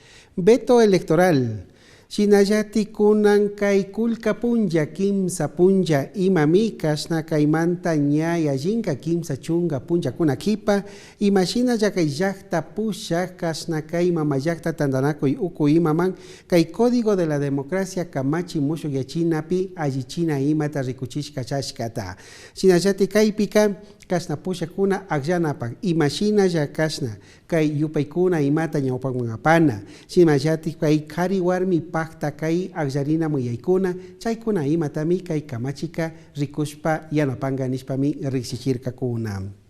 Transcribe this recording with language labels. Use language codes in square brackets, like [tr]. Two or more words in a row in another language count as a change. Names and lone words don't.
[es] Veto electoral. [qu] Shinallati kunan kay kulka punja kimsa punja imami kasna kaymanta ñaya jinka kimsa chunga punja kuna kipa imashina ya kay llakta pusha kasna kay mama llakta tandanakuy uku imaman kay [es] código de la democracia [qu] kamachi mushu yachinapi allichina imata rikuchishka chashkata. Shinallati kaypika kasna pusha kuna akllanapak imashina ya kasna kay yupaykuna imata ñawpakmanapana shimallati kay kari warmi pakta kay akllarina muyaykuna chaykuna imatami kay kamachika rikushpa yanapanga nishpami riksichirkakuna.